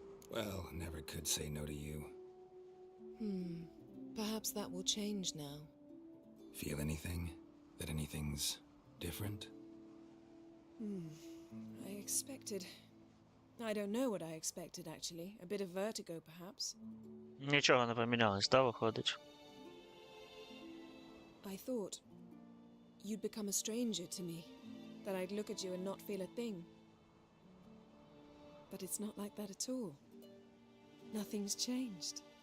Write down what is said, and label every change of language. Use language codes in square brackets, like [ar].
[en] Well, never could say no to you. Perhaps that will change now. Feel anything? That anything's different? I expected... I don't know what I expected, actually. A bit of vertigo, perhaps. [uk] Нічого не помінялось, да, виходить? [en] I thought you'd become a stranger to me, that I'd look at you and not feel a thing. But it's not like that at all. Nothing's changed.